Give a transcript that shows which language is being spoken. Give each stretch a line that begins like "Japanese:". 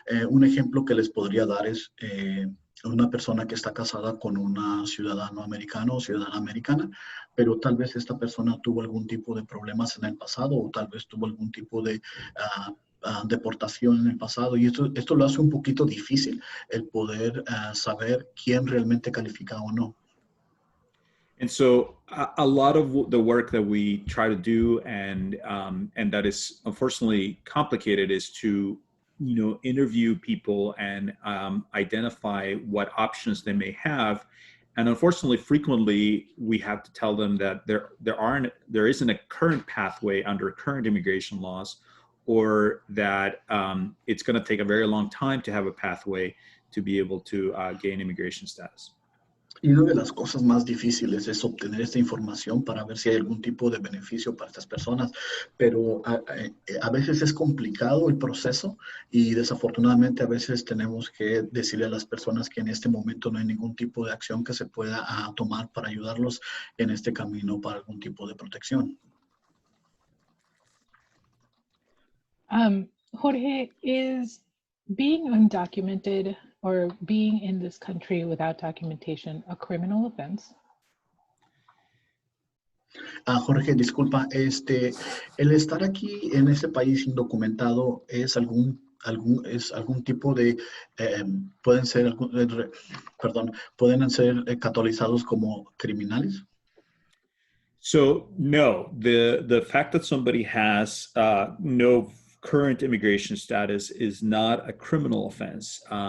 Spanish: Un ejemplo que les podría dar es una persona que está casada con una ciudadano americano o ciudadana americana, pero tal vez esta persona tuvo algún tipo de problemas en el pasado, o tal vez tuvo algún tipo de deportación en el pasado, y esto lo hace un poquito difícil el poder saber quién realmente califica o no.
English: And so a lot of the work that we try to do, and that is unfortunately complicated, is to interview people and identify what options they may have. And unfortunately, frequently we have to tell them that there isn't a current pathway under current immigration laws, or that it's going to take a very long time to have a pathway to be able to gain immigration status.
Spanish: Y una de las cosas más difíciles es obtener esta información para ver si hay algún tipo de beneficio para estas personas, pero a veces es complicado el proceso, y desafortunadamente a veces tenemos que decirle a las personas que en este momento no hay ningún tipo de acción que se pueda tomar para ayudarlos en este camino para algún tipo de protección.
English: Jorge, is being undocumented or being in this country without documentation a criminal offense?
Spanish: Jorge, disculpa, el estar aquí en este país indocumentado es algún tipo de, pueden ser categorizados como criminales?
English: So no, the fact that somebody has no current immigration status is not a criminal offense.